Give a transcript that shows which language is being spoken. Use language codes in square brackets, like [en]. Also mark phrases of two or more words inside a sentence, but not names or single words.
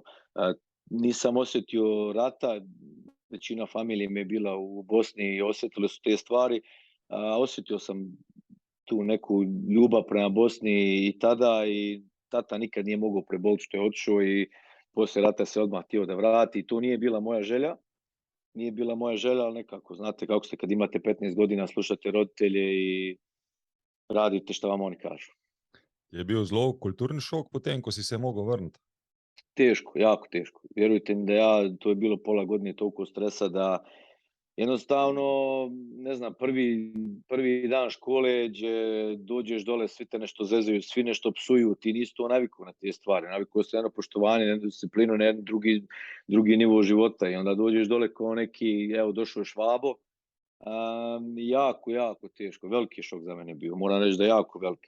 [bs] Nisam osjetio rata, većina familije mi je bila u Bosni i osjetili su te stvari, osjetio sam tu neku ljubav prema Bosni i tada i tata nikad nije mogao preboliti što je otišao i poslije rata se odmah htio da vrati. To nije bila moja želja. Nije bila moja želja, ali nekako, znate kako ste kad imate 15 godina, slušate roditelje i radite što vam oni kažu. [sl] Je bil zelo kulturni šok potem, ko si se mogel vrniti? [bs] Teško, jako teško. Vjerujte mi da to je bilo pola godine toliko stresa da jednostavno, ne znam, prvi dan škole gdje dođeš dole, svi te nešto zezaju, svi nešto psuju, ti nisi to navikao na te stvari, navikao se jedno poštovanje, jednu disciplinu, na jedan drugi nivo života i onda dođeš dole kao neki, evo došao je Švabo, jako teško, veliki šok za mene bio, moram reći da je jako veliki.